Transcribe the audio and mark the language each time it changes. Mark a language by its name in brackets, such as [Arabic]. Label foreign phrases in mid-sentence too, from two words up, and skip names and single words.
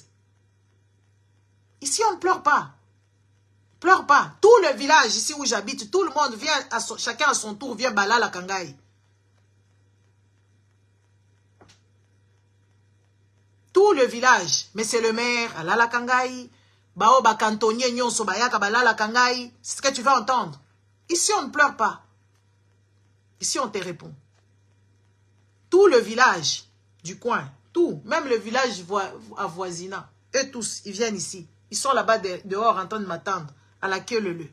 [French] Ici, on ne pleure pas. Pleure pas. Tout le village ici où j'habite, tout le monde vient, chacun à son tour, vient [Lingala] Balala Kangaï. [French] Tout le village. Mais c'est le maire, [Lingala] Alala Kangaï. Bao ba cantonnier nyonso bayaka balala Kangaï. [French] C'est ce que tu veux entendre. Ici, on ne pleure pas. Ici, on te répond. Tout le village du coin, tout, même le village avoisinant, eux tous, ils viennent ici. Ils sont là-bas dehors en train de m'attendre, à la queue leu.